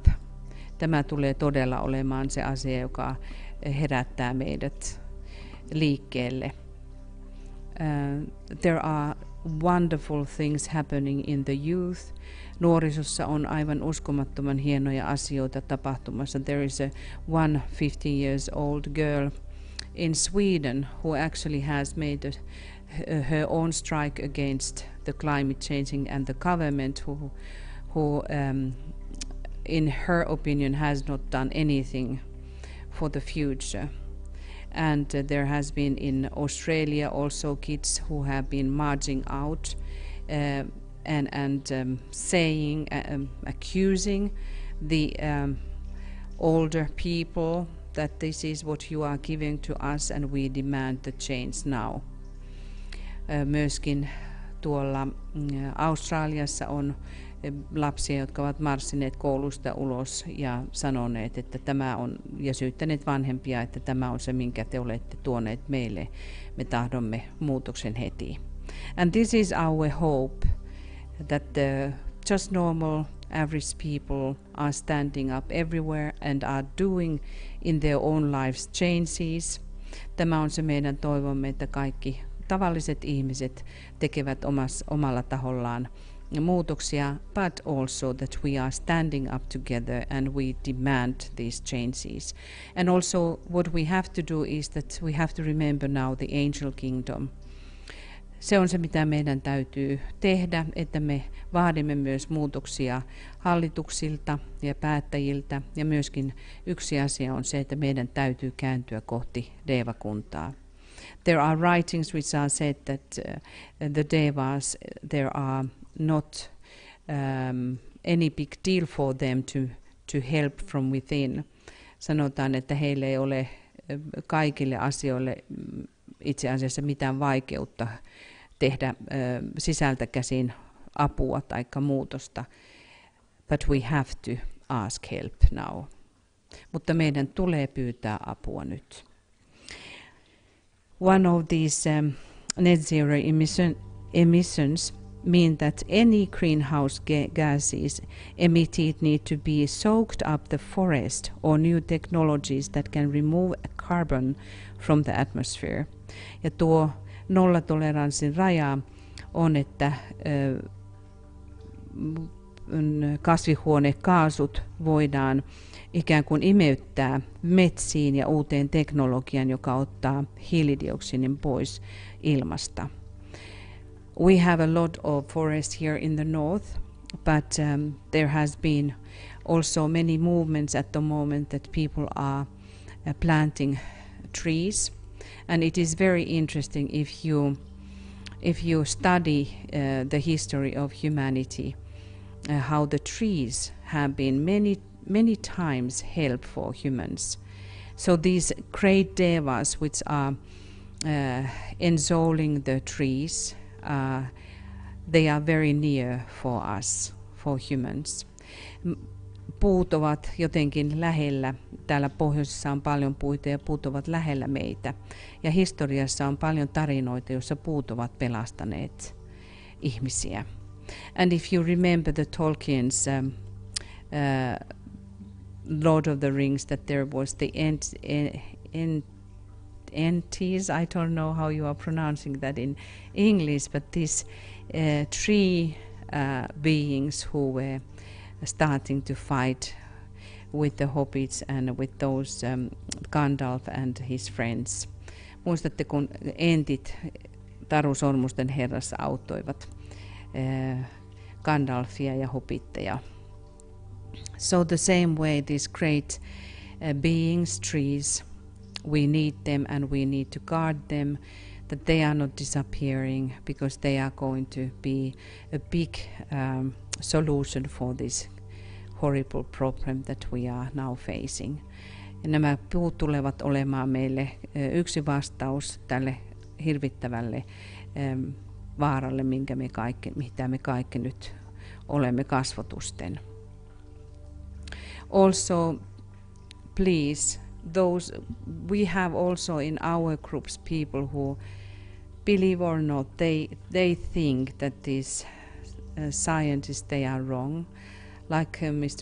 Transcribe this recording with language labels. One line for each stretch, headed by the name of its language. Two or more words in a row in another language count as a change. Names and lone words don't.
Finnish: Tämä tulee todella olemaan se asia, joka herättää meidät liikkeelle.
English: There are wonderful things happening in the youth.
Finnish: Nuorisossa on aivan uskomattoman hienoja asioita tapahtumassa.
English: There is one 15 years old girl in Sweden who actually has made her own strike against the climate changing and the government who in her opinion has not done anything for the future. And there has been in Australia also kids who have been marching out and saying, accusing the older people that this is what you are giving to us and we demand the change now.
Finnish: Myöskin tuolla Australiassa on lapsia, jotka ovat marssineet koulusta ulos ja sanoneet, että tämä on, ja syyttäneet vanhempia, että tämä on se, minkä te olette tuoneet meille. Me tahdomme muutoksen heti.
English: And this is our hope, that the just normal average people are standing up everywhere and are doing in their own lives changes.
Finnish: Tämä on se meidän toivomme, että kaikki tavalliset ihmiset tekevät omalla tahollaan muutoksia,
English: but also that we are standing up together and we demand these changes. And also what we have to do is that we have to remember now the angel kingdom.
Finnish: Se on se, mitä meidän täytyy tehdä, että me vaadimme myös muutoksia hallituksilta ja päättäjiltä. Ja myöskin yksi asia on se, että meidän täytyy kääntyä kohti devakuntaa.
English: There are writings which are said that the devas, there are not any big deal for them to help from within.
Finnish: Sanotaan, että heille ei ole kaikille asioille itse asiassa mitään vaikeutta tehdä sisältä käsin apua tai muutosta.
English: But we have to ask help now.
Finnish: Mutta meidän tulee pyytää apua nyt.
English: One of these net zero emissions mean that any greenhouse gases emitted need to be soaked up the forest or new technologies that can remove carbon from the atmosphere.
Finnish: Ja tuo nollatoleranssin raja on, että kasvihuonekaasut voidaan ikään kuin imeyttää metsiin ja uuteen teknologiaan, joka ottaa hiilidioksidin pois ilmasta.
English: We have a lot of forest here in the north, but there has been also many movements at the moment that people are planting trees, and it is very interesting if you study the history of humanity, how the trees have been many times help for humans. So these great devas which are ensoling the trees, they are very near for us, for humans.
Finnish: Puut ovat jotenkin lähellä. Täällä pohjoisessa on paljon puita ja puut ovat lähellä meitä. Ja historiassa on paljon tarinoita, joissa puut ovat pelastaneet ihmisiä.
English: And if you remember the Tolkien's Lord of the Rings, that there was the Ents, I don't know how you are pronouncing that in English, but these three beings who were starting to fight with the hobbits and with those Gandalf and his friends.
Finnish: Muistatte, kun entit Taru Sormusten herrassa auttoivat Gandalfia ja hobbitteja.
English: So the same way these great beings, trees, we need them and we need to guard them, that they are not disappearing, because they are going to be a big solution for this horrible problem that we are now facing.
Finnish: Ja nämä puut tulevat olemaan meille yksi vastaus tälle hirvittävälle vaaralle, mitä me kaikki nyt olemme kasvotusten.
English: Also, please, we have also in our groups people who, believe or not, they think that these scientists, they are wrong. Like Mr.